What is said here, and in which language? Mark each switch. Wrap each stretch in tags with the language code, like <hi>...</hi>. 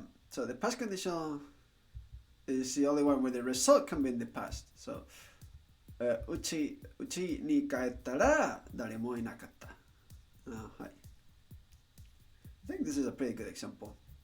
<en>So the past condition is the only one where the result can be in the past.</en> <ja>So, うちに帰ったら誰もいなかった。はい。</ja> <en>I think this is a pretty good example.</en>